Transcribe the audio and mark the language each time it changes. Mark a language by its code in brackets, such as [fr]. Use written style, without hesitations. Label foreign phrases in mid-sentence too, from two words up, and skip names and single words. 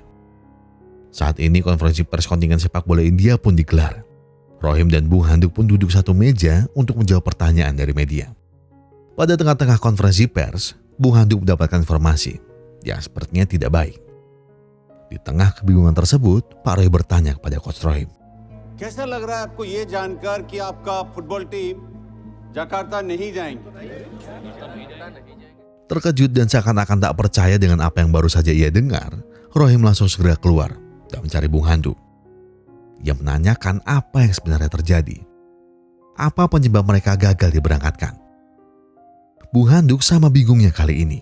[id] Saat ini konferensi pers kontingen sepak bola India pun digelar. Rohim dan Bung Handuk pun duduk satu meja untuk menjawab pertanyaan dari media. Pada tengah-tengah konferensi pers, Bung Handuk mendapatkan informasi yang sepertinya tidak baik. Di tengah kebingungan tersebut, Pak Roy bertanya kepada Coach Rohim. [hi] कैसा लग रहा है आपको ये जानकर कि आपका फुटबॉल टीम जकार्ता नहीं जाएंगे? [id] Terkejut dan seakan-akan tak percaya dengan apa yang baru saja ia dengar, Rohim langsung segera keluar dan mencari Bung Handuk. Ia menanyakan apa yang sebenarnya terjadi. Apa penyebab mereka gagal diberangkatkan? Bung Handuk sama bingungnya kali ini.